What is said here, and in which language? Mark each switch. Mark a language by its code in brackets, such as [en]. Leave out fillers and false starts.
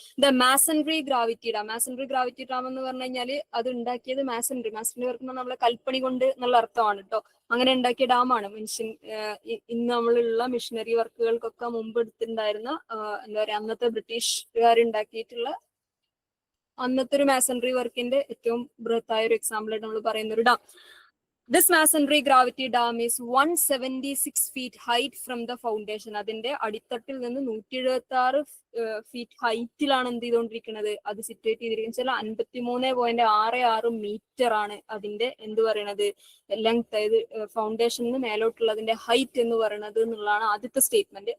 [ml] The masonry gravity dam. Masonry gravity dam എന്ന് പറഞ്ഞു കഴിഞ്ഞാൽ അത് ഉണ്ടാക്കിയത് മാസൻട്രി വർക്ക് നമ്മളെ കൽപ്പണി കൊണ്ട് എന്നുള്ള അർത്ഥമാണ് കേട്ടോ. അങ്ങനെ ഉണ്ടാക്കിയ ഡാമാണ്. ഇന്ന് നമ്മളുള്ള മിഷനറി വർക്കുകൾക്കൊക്കെ മുമ്പ് എടുത്തിട്ടുണ്ടായിരുന്ന എന്താ പറയാ, അന്നത്തെ ബ്രിട്ടീഷുകാരുണ്ടാക്കിയിട്ടുള്ള അന്നത്തെ ഒരു മാസൻട്രി വർക്കിന്റെ ഏറ്റവും ബൃഹത്തായ ഒരു എക്സാമ്പിൾ ആയിട്ട് നമ്മൾ പറയുന്ന ഒരു dam. [en] This masonry gravity dam is 176 feet height from the foundation. [ml] അതിന്റെ അടിത്തട്ടിൽ നിന്ന് 176 ഫീറ്റ് ഹൈറ്റിലാണ് എന്ത് ചെയ്തുകൊണ്ടിരിക്കുന്നത്, അത് സിറ്റുവേറ്റ് ചെയ്തിരിക്കുന്നത്. 53.66 മീറ്റർ ആണ് അതിന്റെ എന്ത് പറയണത് ലെങ്ത്, അതായത് ഫൗണ്ടേഷനിൽ മേലോട്ടുള്ളതിന്റെ ഹൈറ്റ് എന്ന് പറയുന്നത് എന്നുള്ളതാണ് ആദ്യത്തെ സ്റ്റേറ്റ്മെന്റ്.